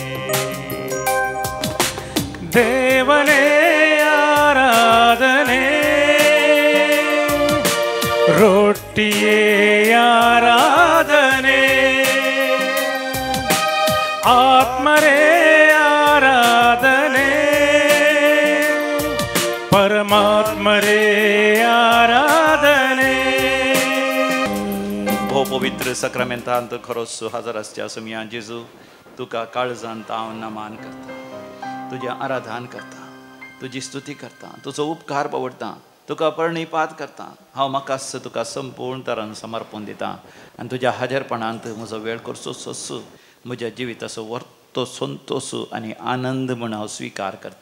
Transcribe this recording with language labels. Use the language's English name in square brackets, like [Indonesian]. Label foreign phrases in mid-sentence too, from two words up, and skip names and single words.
[Kannada] ದೇವನೇ ಆರಾಧನೆ, ರೊಟ್ಟಿಯೇ ಆರಾಧನೆ, ಆತ್ಮರೇ ಆರಾಧನೆ, ಪರಮಾತ್ಮರೇ ಆರಾಧನೆ. [Konkani] भो पवित्र सक्रामेंतांत खरोस हजर असच्या समिया जेजू तुका काळजान हांव नमान करता, तुझें आराधन करता, तुजी स्तुती करता, तुजो उपकार पवडटा, तुका प्रणिपात करता. हांव म्हाकाच तुका संपूर्ण तरान समर्पण दिता आनी तुज्या हाजीरपणांत म्हजो वेळ करचो सोसू, म्हज्या जिविताचो वर्तो संतोष आनी आनंद म्हूण हांव स्वीकार करता.